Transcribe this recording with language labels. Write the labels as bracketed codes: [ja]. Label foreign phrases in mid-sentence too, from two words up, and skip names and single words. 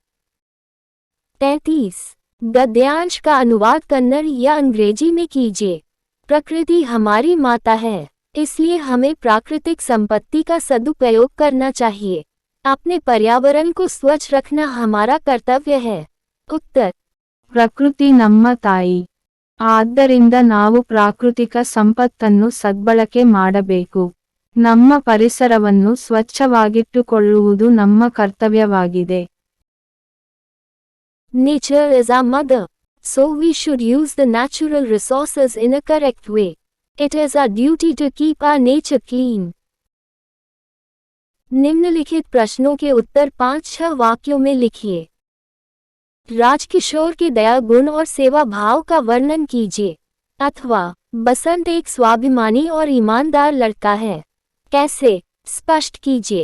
[hi] 33 गद्यांश का अनुवाद कन्नड़ या अंग्रेजी में कीजिए। प्रकृति हमारी माता है, इसलिए हमें प्राकृतिक संपत्ति का सदुपयोग करना चाहिए। अपने पर्यावरण को स्वच्छ रखना हमारा कर्तव्य है। उत्तर, [kn] ಪ್ರಕೃತಿ ನಮ್ಮ ತಾಯಿ. ಆದ್ದರಿಂದ ನಾವು ಪ್ರಾಕೃತಿಕ ಸಂಪತ್ತನ್ನು ಸದ್ಬಳಕೆ ಮಾಡಬೇಕು. ನಮ್ಮ ಪರಿಸರವನ್ನು ಸ್ವಚ್ಛವಾಗಿಟ್ಟುಕೊಳ್ಳುವುದು ನಮ್ಮ ಕರ್ತವ್ಯವಾಗಿದೆ. [en] Nature is our mother. So we should use the natural resources in a correct way. It is our duty to keep our nature clean. [hi] निम्नलिखित प्रश्नों के उत्तर 5-6 वाक्यों में लिखिए। राजकिशोर के दया गुण और सेवा भाव का वर्णन कीजिए। अथवा, बसंत एक स्वाभिमानी और ईमानदार लड़का है। कैसे? स्पष्ट कीजिए।